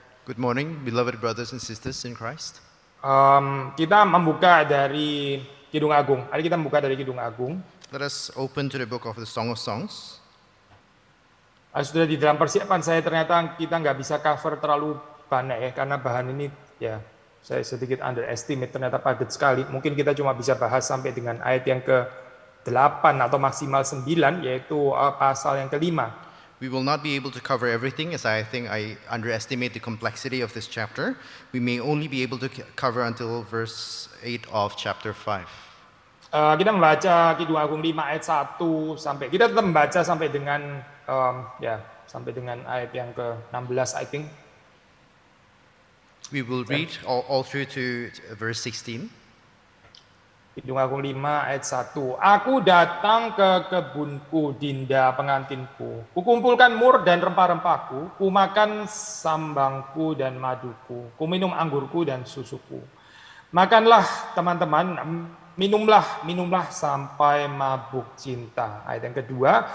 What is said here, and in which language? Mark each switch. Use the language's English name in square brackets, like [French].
[English] Good morning, beloved brothers and sisters in Christ. [Indonesian] Kita membuka dari Kidung Agung. Hari kita membuka dari Kidung Agung. [English] Let us open to the book of the Song of Songs. [Indonesian] Sudah di dalam persiapan saya ternyata kita nggak bisa cover terlalu banyak ya, karena bahan ini ya saya sedikit underestimate, ternyata padat sekali. Mungkin kita cuma bisa bahas sampai dengan ayat yang ke-8 atau maksimal 9, yaitu pasal yang kelima. [English] We will not be able to cover everything, as I think I underestimate the complexity of this chapter. We may only be able to cover until verse 8 of chapter 5. [Indonesian] Kita membaca Kidung Agung 5 ayat 1 sampai kita tetap membaca sampai dengan sampai dengan ayat yang ke-16 [English] I think. We will read all through to verse 16. [Indonesian] Kidung Agung 5 ayat 1. Aku datang ke kebunku, Dinda pengantinku. Kukumpulkan mur dan rempah-rempahku, kumakan sambangku dan maduku, kuminum anggurku dan susuku. Makanlah teman-teman, minumlah sampai mabuk cinta. Ayat yang kedua.